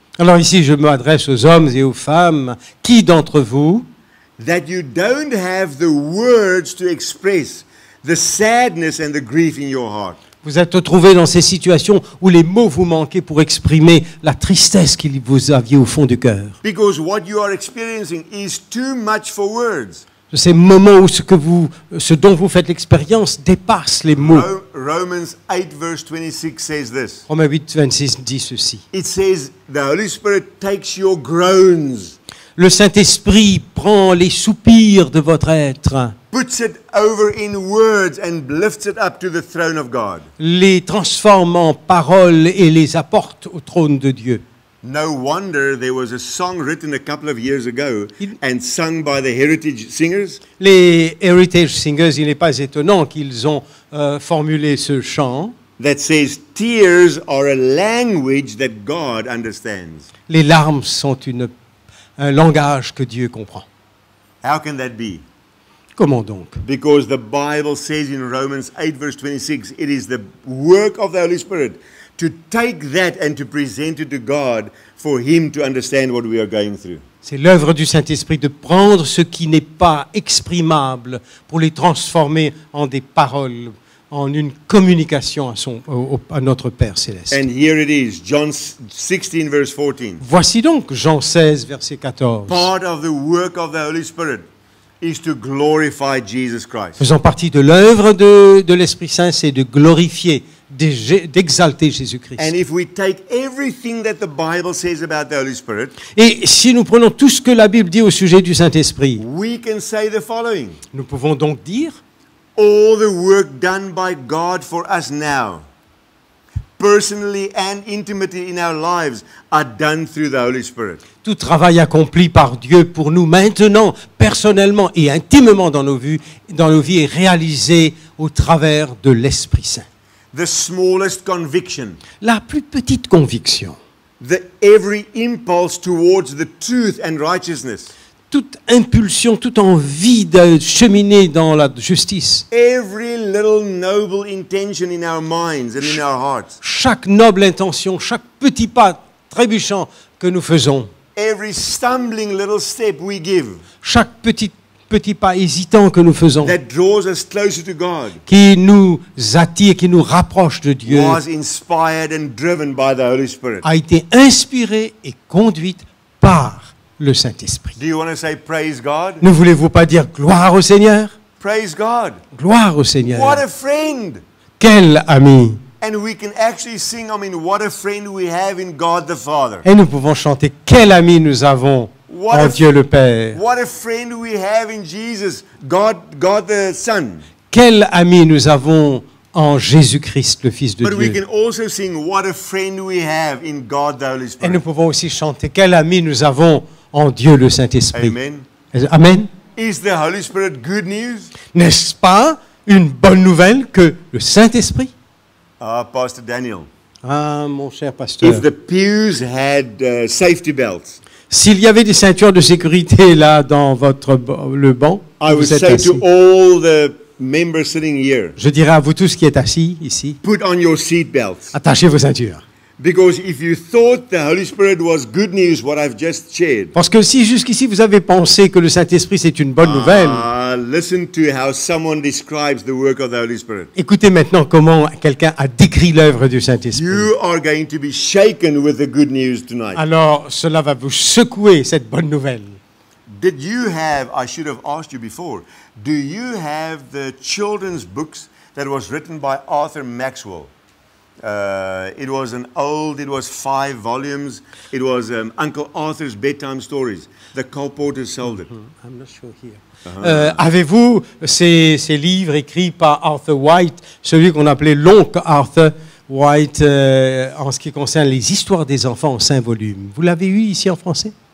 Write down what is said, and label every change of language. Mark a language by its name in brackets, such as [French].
[French] Alors ici, je m'adresse aux hommes et aux femmes. Qui d'entre vous, [English] That you don't have the words to express the sadness and the grief in your heart. [French] vous êtes retrouvés dans ces situations où les mots vous manquaient pour exprimer la tristesse qu'il vous aviez au fond du cœur? [English] Because what you are experiencing is too much for words. [French] Ces moments où ce dont vous faites l'expérience dépasse les mots. [English] Romans 8 verse 26 says this. [French] Romains 8, 26 dit ceci. [English] It says the Holy Spirit takes your groans, [French] Le Saint-Esprit prend les soupirs de votre être, [English] puts it over in words and lifts it up to the throne of God. [French] les transforme en paroles et les apporte au trône de Dieu. [English] No wonder there was a song written a couple of years ago and sung by the Heritage Singers. [French] Les Heritage Singers, il n'est pas étonnant qu'ils ont formulé ce chant. [English] That says, tears are a language that God understands. [French] Les larmes sont un langage que Dieu comprend. [English] How can that be? [French] Comment donc? [English] Because the Bible says in Romans 8 verse 26, it is the work of the Holy Spirit to take that and to present it to God for Him to understand what we are going through. [French] C'est l'œuvre du Saint-Esprit de prendre ce qui n'est pas exprimable pour les transformer en des paroles, en une communication à notre Père Céleste. [English] And here it is, John 16 verse 14. [French] Voici donc Jean 16, verset 14. [English] Part of the work of the Holy Spirit is to glorify Jesus Christ. [French] Faisant partie de l'œuvre de l'Esprit Saint, c'est de glorifier d'exalter Jésus-Christ. [English] And if we take everything that the Bible says about the Holy Spirit, [French] Et si nous prenons tout ce que la Bible dit au sujet du Saint-Esprit, [English] we can say the following. [French] nous pouvons donc dire [English] All the work done by God for us now, personally and intimately in our lives, are done through the Holy Spirit. [French] tout travail accompli par Dieu pour nous maintenant, personnellement et intimement dans nos vies est réalisé au travers de l'Esprit Saint. [English] The smallest conviction, [French] La plus petite conviction, [English] every impulse towards the truth and righteousness, [French] toute impulsion, toute envie de cheminer dans la justice, [English] every little noble intention in our minds and in our hearts, [French] chaque noble intention, chaque petit pas trébuchant que nous faisons, [English] every stumbling little step we give [French] chaque petit pas hésitant que nous faisons, [English] that draws us closer to God [French] qui nous attire, qui nous rapproche de Dieu, [English] was inspired and driven by the Holy Spirit. [French] a été inspirée et conduite par le Saint-Esprit. [English] Do you want to say praise God? [French] Ne voulez-vous pas dire gloire au Seigneur? [English] Praise God. [French] Gloire au Seigneur. [English] What a friend. [French] Quel ami! [English] And we can actually sing, what a friend we have in God the Father. [French] Et nous pouvons chanter quel ami nous avons en Dieu le Père. [English] What a friend we have in Jesus, God the Son. [French] Quel ami nous avons en Jésus-Christ, le Fils de [English] But we [French] Dieu. [English] can also sing, what a friend we have in God the Holy [French] Et nous [English] Spirit. [French] pouvons aussi chanter quel ami nous avons en Dieu le Saint-Esprit. Amen. Amen. [English] Is the Holy Spirit good news? [French] N'est-ce pas une bonne nouvelle que le Saint-Esprit? [English] Pastor Daniel. [French] Ah, mon cher pasteur. [English] If the pews had safety belts, [French] S'il y avait des ceintures de sécurité là dans le banc, [English] I [French] où [English] would [French] vous êtes [English] say [French] assis, [English] to all the members sitting here, [French] je dirais à vous tous qui êtes assis ici, [English] put on your seat belts. [French] attachez vos ceintures. [English] Because if you thought the Holy Spirit was good news, what I've just shared, [French] Parce que si jusqu'ici vous avez pensé que le Saint-Esprit c'est une bonne nouvelle, [English] listen to how someone describes the work of the Holy Spirit. [French] écoutez maintenant comment quelqu'un a décrit l'œuvre du Saint-Esprit. [English] You are going to be shaken with the good news tonight. [French] Alors cela va vous secouer cette bonne nouvelle. [English] Did you have, I should have asked you before, do you have the children's books that was written by Arthur Maxwell? It was 5 volumes. It was Uncle Arthur's bedtime stories. The Cole Porter sold it. I'm not sure here. [French] Avez-vous ces livres écrits par Arthur White, celui qu'on appelait l'oncle Arthur White, en ce qui concerne les histoires des enfants en 5 volumes? Vous l'avez eu ici en français?